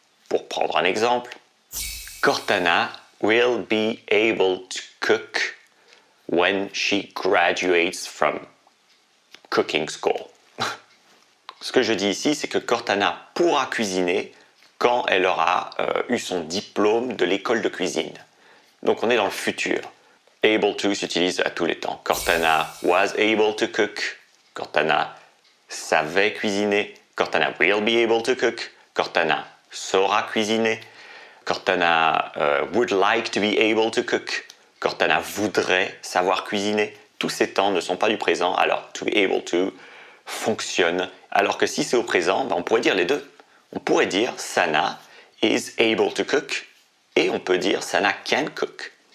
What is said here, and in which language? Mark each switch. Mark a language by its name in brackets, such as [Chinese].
[French] Pour prendre un exemple, [English] Cortana will be able to cook when she graduates from cooking school. [French] Ce que je dis ici, c'est que Cortana pourra cuisiner quand elle aura eu son diplôme de l'école de cuisine. Donc on est dans le futur. [English] Able to [French] s'utilise à tous les temps. [English] Cortana was able to cook. [French] Cortana savait cuisiner. [English] Cortana will be able to cook. [French] Cortana saura cuisiner. [English] Cortana would like to be able to cook. [French] Cortana voudrait savoir cuisiner. Tous ces temps ne sont pas du présent, alors [English] to be able to [French] fonctionne. Alors que si c'est au présent, on pourrait dire les deux. On pourrait dire [English] Sana is able to cook [French] et on peut dire [English] Sana can cook.